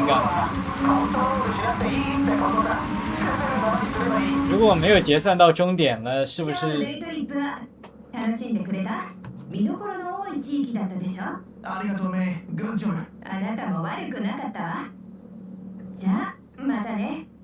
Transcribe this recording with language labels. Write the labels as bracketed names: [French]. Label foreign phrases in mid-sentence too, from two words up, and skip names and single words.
[Chinese] 刚才，如果我没有结算到终点了，是不是？ [Japanese] 楽しんでくれた？見どころの多い地域だったでしょ？ありがとうね、グッジョブ。あなたも悪くなかったわ。じゃあまたね。